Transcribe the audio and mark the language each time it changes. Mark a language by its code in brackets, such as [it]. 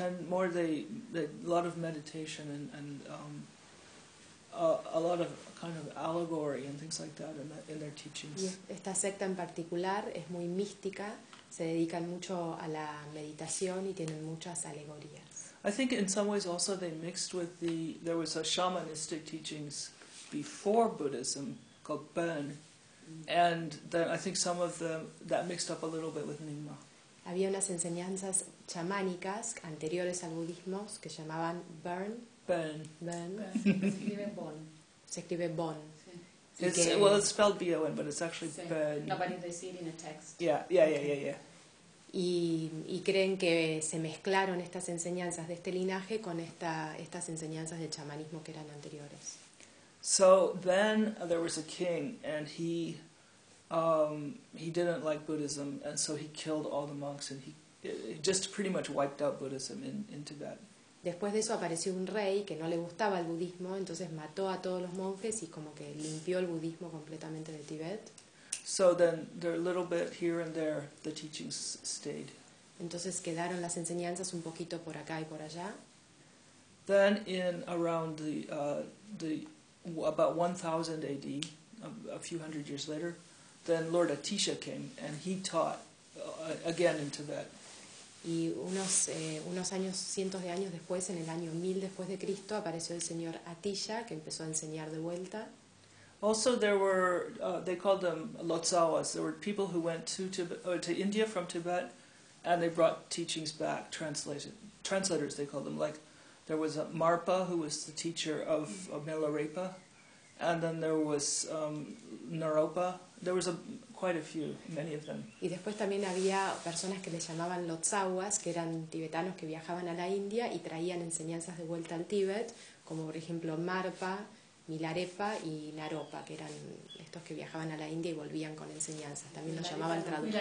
[en] There's a lot of meditation and a lot of kind of allegory and things like that in their teachings. [es] Esta secta en particular es muy mística. Se dedican mucho a la meditación y tienen muchas alegorías. [en] I think in some ways also they mixed with there was a shamanistic teachings before Buddhism called Bön, and then I think some of them that mixed up a little bit with Nyingma. [es] Había unas enseñanzas chamánicas anteriores al budismo que llamaban Bön. Bön. Bön. Bön. Se escribe Bön. Se escribe Bön. Sí. [en] It's spelled B-O-N, but it's actually sí. Bön. No, but they see it in a text. Yeah. [es] Y creen que se mezclaron estas enseñanzas de este linaje con estas enseñanzas del chamanismo que eran anteriores. [en] So then there was a king and he didn't like Buddhism, and so he killed all the monks, and he just pretty much wiped out Buddhism in Tibet. [es] Después de eso apareció un rey que no le gustaba el budismo, entonces mató a todos los monjes y como que limpió el budismo completamente de Tibet. [en] So then there a little bit here and there the teachings stayed. [es] Entonces quedaron las enseñanzas un poquito por acá y por allá. [en] Then in around the about 1000 AD, a few hundred years later. Then Lord Atisha came and he taught again in Tibet. [es] Y unos años, cientos de años después, en el año 1000 después de Cristo, apareció el señor Atisha que empezó a enseñar de vuelta. [en] Also there were they called them Lotsawas. There were people who went to India from Tibet and they brought teachings back translators they called them. Like there was a Marpa who was the teacher of Milarepa, and then there was Naropa. There was quite a few, many of them. [es] Y después también había personas que les llamaban Lotsawas, que eran tibetanos que viajaban a la India y traían enseñanzas de vuelta al Tíbet, como por ejemplo Marpa, Milarepa y Naropa, que eran estos que viajaban a la India y volvían con enseñanzas. También Milarepa, lo llamaban traductor.